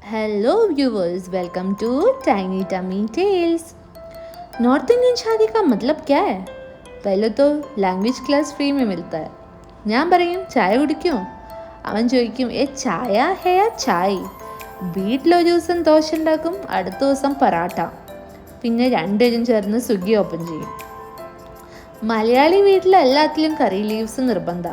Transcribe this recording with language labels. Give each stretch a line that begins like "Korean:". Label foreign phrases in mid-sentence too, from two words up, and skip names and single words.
English: hello viewers, welcome to Tiny Tummy Tales. North Indian
Hindi: शादी का मतलब क्या है? पहले तो
English: language class
Hindi: फ्री में मिलता है.
Malayalam: ഞാൻ പറയും ചായ കുടിക്കുമോ? അവൻ ചോദിക്കും
Hindi: चाय है या चाय.
Malayalam: വീട്ടിലൊരു ദിവസം ദോശ ഉണ്ടാക്കും, അടുത്ത ദിവസം പറാട്ട, പിന്നെ രണ്ടുപേരും ചേർന്ന് സ്വിഗ്ഗി ഓപ്പൺ ചെയ്യും. മലയാളി വീട്ടിൽ എല്ലാത്തിലും
English: curry leaves
Malayalam: നിർബന്ധ.